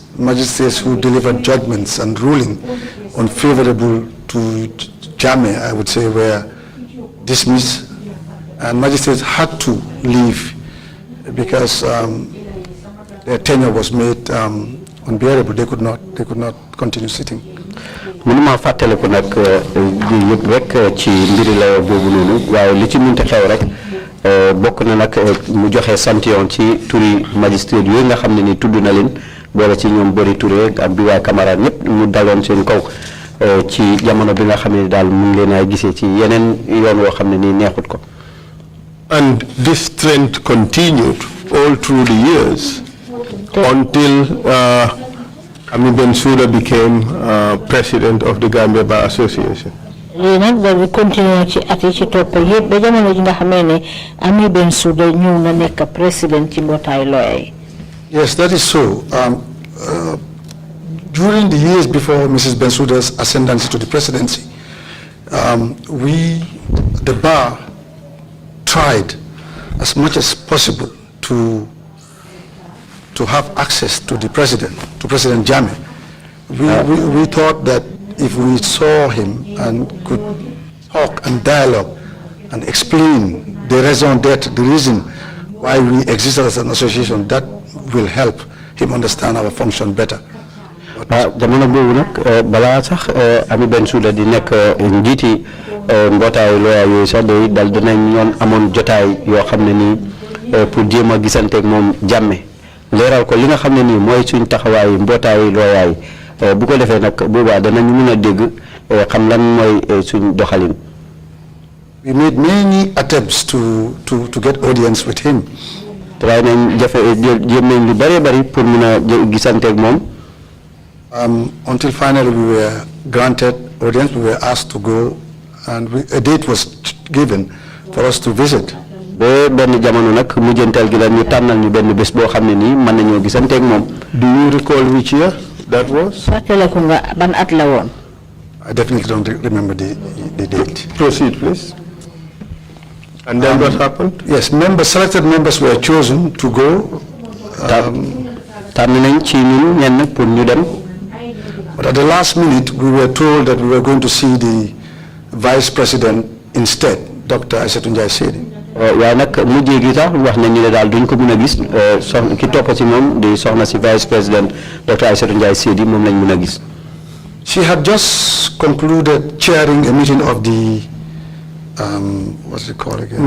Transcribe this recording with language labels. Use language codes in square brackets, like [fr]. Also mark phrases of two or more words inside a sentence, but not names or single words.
[en] Magistrates who delivered judgments and ruling unfavorable to Jammeh, I would say, were dismissed, and magistrates had to leave because their tenure was made unbearable. They could not continue sitting. [wo] mënuma fàttaliku nag yëpp rek ci mbiri la boobu noonu waaye li ci mënta xew rek bokk na nag mu joxe santion ci turi magistrat yooyu nga xam ne ni tudd na leen boole ci ñoom Bori Touré ak B.Y. Kamara ñëpp mu daloon seen kaw ci jamono bi nga xam ne daal mu ngi leen ay gisee ci yeneen yoon woo xam ne nii neexut ko. [en] And this trend continued all through the years until Ami Bensouda became president of the Gambia Bar Association. [wo] lii nag daal continuer ci at yi ci topp yëpp ba jamono ji nga xamee ne Ami Bensouda ñëw na nekk président ci mbootaay lawyer yi. [en] Yes, that is so. During the years before Mrs. Bensouda's ascendancy to the presidency, the bar, tried as much as possible to have access to the president, to President Jammeh. We thought that if we saw him and could talk and dialogue and explain the [fr] raison d'etre, [en] the reason why we existed as an association, that will help him understand our function better. [wo] jamono boobu nag balaa sax Ami Bensouda di nekk njiiti mbootaayu lawyer yooyu sax day dal dinañ ñoon amoon jotaay yoo xam ne nii pour jéem a gisanteeg moom Jammeh leeral ko li nga xam ne nii mooy suñ taxawaayu mbootaayu lawyer yi bu ko defee nag boobaa danañu mën a dégg xam lan mooy suñ doxalin. [en] We made many attempts to get audience with him. [wo] try nañ jéem nañ lu bëree bëri pour mën a gisanteeg moom. [en] Until finally we were granted audience, we were asked to go, and a date was given for us to visit. [wo] ba benn jamono nag mujjantal gi la ñu tànnal ñu benn bés boo xam ne nii mën nañoo gisanteeg moom. [en] Do you recall which year that was? [wo] fàttaliku nga ban at la woon. [en] I definitely don't remember the date. Proceed, please. And then what happened? Yes, selected members were chosen to go. [wo] tànn nañ ci ñun ñenn pour ñu dem. [en] But at the last minute, we were told that we were going to see the vice president instead, Dr. Aissatou Njie Sedi. [wo] waaye nag mujjee gi sax wax nañu ne daal duñ ko mën a gis ki topp ci moom di soxna si [fr] vice président [wo] Dr. Aissatou Njie Sedi moom lañ mën a gis. [en] She had just concluded chairing a meeting of the, what's it called again?